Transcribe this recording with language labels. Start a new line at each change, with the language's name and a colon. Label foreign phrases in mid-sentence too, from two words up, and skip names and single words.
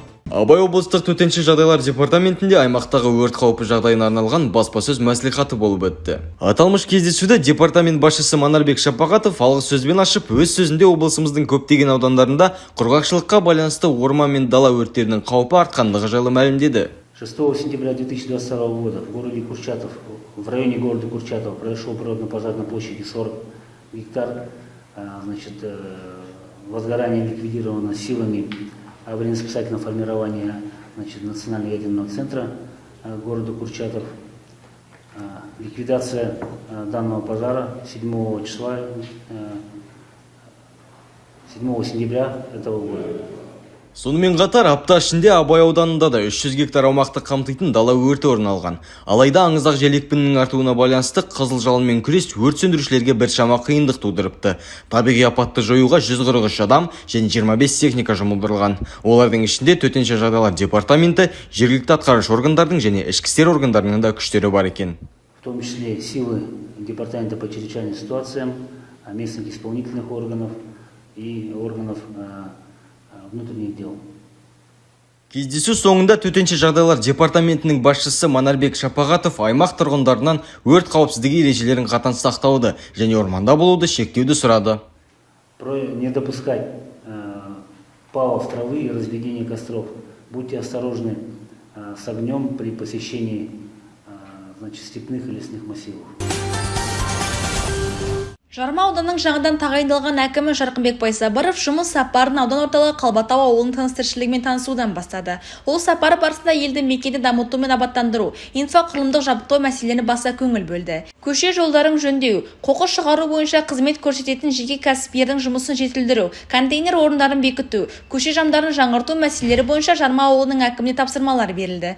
Kazakh: Абай облыстық төтенше жағдайлар департаментінде аймақтағы өрт қаупі жағдайына арналған баспасөз мәслихаты болып өтті. Аталмыш кездесуде департамент басшысы Манарбек Шапағатов алғы сөзбен ашып, өз сөзінде облысымыздың көптеген аудандарында құрғақшылыққа байланысты орман мен дала өрттерінің қаупі артқандығы жайлы мәлімдеді.
Russian: 6 сентября 2022 года в городе Курчатов, в районе города Курчатов произошел природный пожар на площади 40 гектар. Возгорание ликвидировано силами аварийно-спасательного формирования Национального ядерного центра города Курчатов. Ликвидация данного пожара 7 сентября этого года.
Kazakh: Сонымен қатар апта ішінде Абай ауданында да 300 гектар аумақты қамтитын дала өрті орын алған. Алайда аңызақ жел екпінінің артуына байланысты қызыл жалынмен күрес өрт сөндірушілерге біршама қиындық тудырыпты. Табиғи апатты жоюға 143 адам және 25 техника жұмылдырылған. Олардың ішінде төтенше жағдайлар департаменті, жергілікті атқарушы органдардың және ішкі істер органдарының да күштері бар екен.
Russian: В том числе силы департамента по чрезвычайным ситуациям, местных исполнительных органов и органов внутренних дел.
Kazakh: Кездесу соңында төтенше жағдайлар департаментінің басшысы Манарбек Шапағатов аймақ тұрғындарынан өрт қауіпсіздігі ережелерін қатаң сақтауды және орманда болуды шектеуді сұрады.
Russian: Не допускать палов травы и разведения костров. Будьте осторожны с огнем при посещении степных и лесных массивов.
Kazakh: Жарма ауданының жаңадан тағайындалған әкімі Жарқынбек Байсабыров жұмыс сапарын аудан орталығы Қалбатау ауылының тыныс-тіршілігімен танысудан бастады. Ол сапары барысында елді мекенді дамыту мен абаттандыру, инфрақұрылымдық жабдықтау мәселелеріне баса көңіл бөлді. Көше жолдарын жөндеу, қоқыс шығару бойынша қызмет көрсететін жеке кәсіпкердің жұмысын жетілдіру, контейнер орындарын бекіту, көше жамдарын жаңғырту мәселелері бойынша Жарма ауылының әкіміне тапсырмалар берілді.